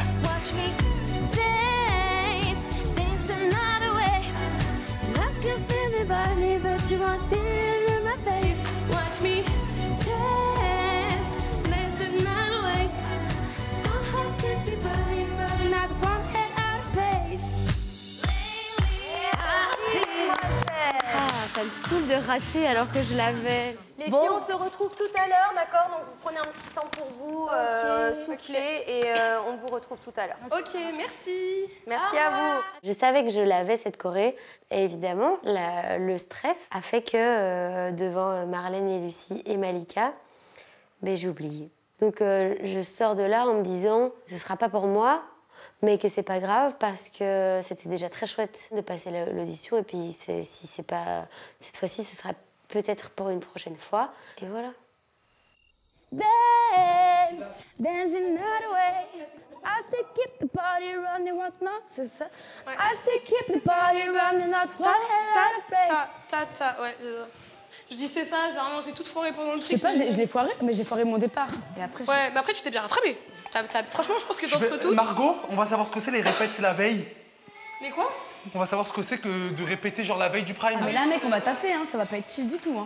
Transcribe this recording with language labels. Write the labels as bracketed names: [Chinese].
[English] Watch me dance, dance another way. I could feel me burning, but you won't see it in my face. Watch me dance, dance another way. My heart could be burning, but not one head out of place. [French] Ah, ça me saoule de rater alors que je l'avais. Les filles, on se retrouve tout à l'heure, d'accord? Donc vous prenez un petit temps pour vous, souffler, et on vous retrouve tout à l'heure. Ok, merci. Merci à vous. Je savais que je l'avais, cette choré. Et évidemment, le stress a fait que devant Marlène et Lucie et Malika, ben, j'ai oublié. Donc je sors de là en me disant, ce sera pas pour moi, mais que c'est pas grave parce que c'était déjà très chouette de passer l'audition. Et puis si c'est pas cette fois-ci, ce sera peut-être pour une prochaine fois. Et voilà. [English] Dance, dance another way. I still keep the party running, what not? [French] C'est ça? [English] I still keep the party running, not one head out of place. [French] Ouais, c'est ça. Je dis c'est ça, c'est toute foirée pendant le truc. Je sais pas, je l'ai foiré, mais j'ai foiré mon départ. Et après, ouais, mais après tu t'es bien rattrapé. Franchement, je pense que d'entre toutes... Margot, on va savoir ce que c'est les répètes la veille. Les quoi? On va savoir ce que c'est que de répéter genre la veille du Prime. Ah mais là mec, on va taffer, hein, ça va pas être chill du tout. Hein.